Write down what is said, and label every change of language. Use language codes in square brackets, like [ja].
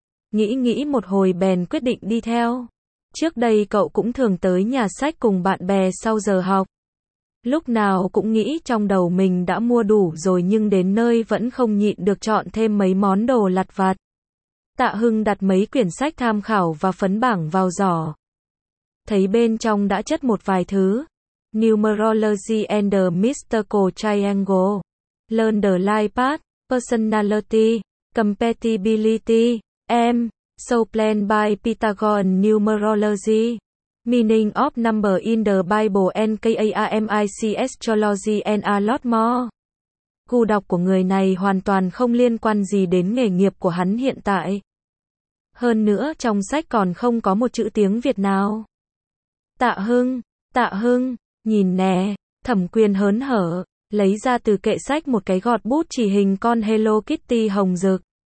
[vi] Nghĩ nghĩ một hồi bèn quyết định đi theo. Trước đây cậu cũng thường tới nhà sách cùng bạn bè sau giờ học. Lúc nào cũng nghĩ trong đầu mình đã mua đủ rồi nhưng đến nơi vẫn không nhịn được chọn thêm mấy món đồ lặt vặt. Tạ Hưng đặt mấy quyển sách tham khảo và phấn bảng vào giỏ. Thấy bên trong đã chất một vài thứ. [en] Numerology and the Mystical Triangle, Learn the Life Path, Personality, Compatibility, M, Soul Plan by Pythagorean Numerology, Meaning of Number in the Bible and KAMIC Astrology and a lot more. [vi] Gu đọc của người này hoàn toàn không liên quan gì đến nghề nghiệp của hắn hiện tại. Hơn nữa trong sách còn không có một chữ tiếng Việt nào. Tạ Hưng, nhìn nè, Thẩm Quyền hớn hở, lấy ra từ kệ sách một cái gọt bút chỉ hình con Hello Kitty hồng rực.